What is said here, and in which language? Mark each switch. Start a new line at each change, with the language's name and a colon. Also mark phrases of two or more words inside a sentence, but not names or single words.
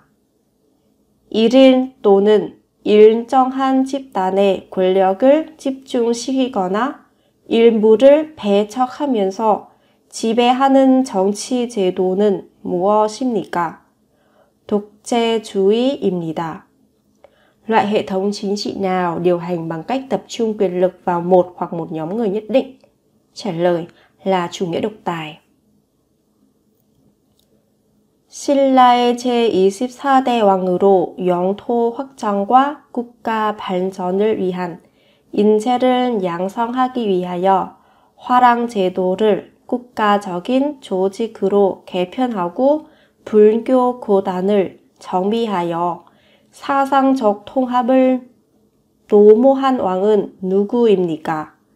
Korean: 1인 또는 일정한 집단의 권력을 집중시키거나 일부를 배척하면서 지배하는 정치 제도는 무엇입니까? 독재주의입니다.
Vietnamese: Loại hệ thống chính trị nào điều hành bằng cách tập trung quyền lực vào một hoặc một nhóm người nhất định? Trả lời là chủ nghĩa độc tài.
Korean: 신라의 제24대 왕으로 영토 확장과 국가 발전을 위한 인재를 양성하기 위하여 화랑 제도를 국가적인 조직으로 개편하고 불교 고단을 정비하여 사상적 통합을 도모한 왕은 누구입니까?